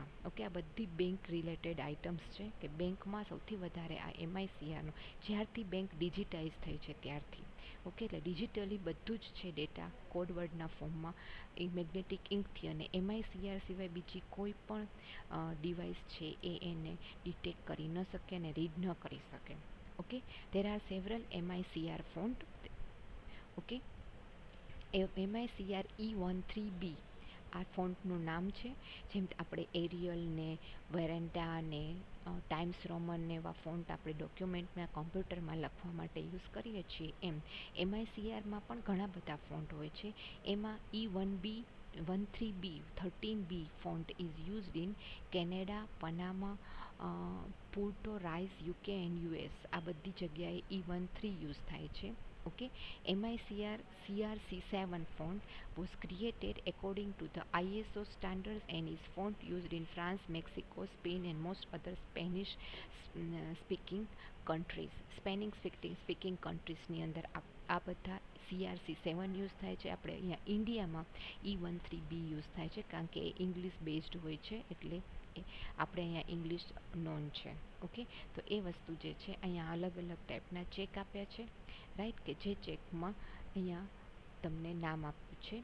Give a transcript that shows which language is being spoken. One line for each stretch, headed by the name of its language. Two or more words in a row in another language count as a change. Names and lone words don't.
Gujarati: ઓકે, આ બધી
English: bank related items
Gujarati: છે કે બેંકમાં સૌથી વધારે આ MICRનો જ્યારથી બેંક ડિજિટાઇઝ થઈ છે ત્યારથી. ઓકે, એટલે ડિજિટલી બધું જ છે ડેટા કોડવર્ડના ફોર્મમાં એ
English: magnetic inkથી,
Gujarati: અને MICR સિવાય બીજી કોઈ પણ ડિવાઇસ છે એ એને ડિટેક્ટ કરી ન શકે અને રીડ ન કરી શકે. ઓકે,
English: there are several MICR font.
Gujarati: ઓકે, MICR E13B આ ફોન્ટનું નામ છે. જેમ આપણે એરિયલ ને વેરેન્ટા ને ટાઈમ્સ રોમન ને એવા ફોન્ટ આપણે ડોક્યુમેન્ટના કોમ્પ્યુટરમાં લખવા માટે યુઝ કરીએ છીએ એમ MICRમાં પણ ઘણા બધા ફોન્ટ હોય છે.
English: એમાં E13B font is used in Canada, Panama, Puerto Rice, UK and US.
Gujarati: આ બધી જગ્યાએ E13 યુઝ થાય છે. ઓકે,
English: MICR CRC7 font was created according to the ISO standards and is font used in France, Mexico, Spain and most other Spanish speaking countries. Spanish speaking countriesની
Gujarati: અંદર આ બધા CRC7 યુઝ થાય છે. આપણે અહીંયા ઇન્ડિયામાં E13B યુઝ થાય છે કારણ કે એ
English: English based
Gujarati: હોય છે, એટલે આપણે અહીંયા
English: English known
Gujarati: છે. ઓકે, તો એ વસ્તુ જે છે અહીંયા અલગ અલગ ટાઈપના ચેક આપ્યા છે, રાઈટ, કે જે ચેકમાં અહીંયા તમને નામ આપ્યું છે.